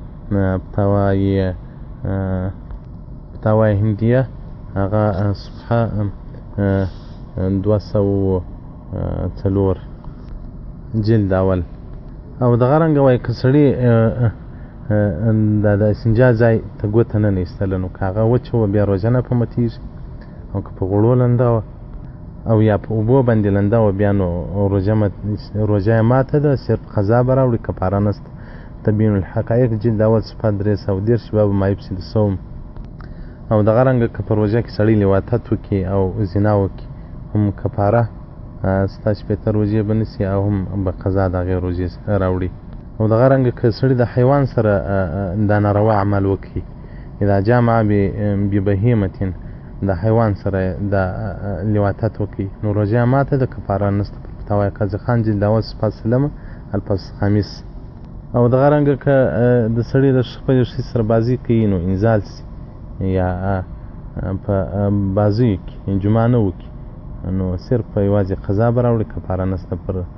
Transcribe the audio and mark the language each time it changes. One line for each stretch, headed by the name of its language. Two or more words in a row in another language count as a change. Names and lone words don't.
Pashto: فتاوای هندیه هغه صفحه 204 جلد اول او دغه رنګه وایي که سړي د استنجا ځای ته ګوته نه ایستله نو که هغه وچه وه بیا روژه نه په متیږي او که په غوړو لنده وه او یا په اوبو باندې لنده وه بیا نو روژه یې ماته ده صرف قضا به راوړي کفاره نسته تبین الحقایق جلد اول صفحه 310 باب ما یفسد الصوم او دغه رنګه که په روژه کې سړی لواطت وکړي او زنا وکړي هم کفاره ستا شپېته روژې به نیسي او هم به قضا د هغې روژې راوړي او دغه رنګه که سړي د حیوان سره دا ناروا عمل وکړي
Arabic: اذا جامع ببهیمة
Pashto: د حیوان سره د لواطت وکړي نو روژه یې ماته ده کفاره نسته پر فتاوای قاضي خان جلد اول صفحه 3 الفصل خامس او دغه رنګه که د سړي د خپلې ښځې سره بازي کوي نو انزال سي یا په بازیو کې جمعه نه وکړي نو صرف په یوازې قضا به راوړي کفاره نسته پر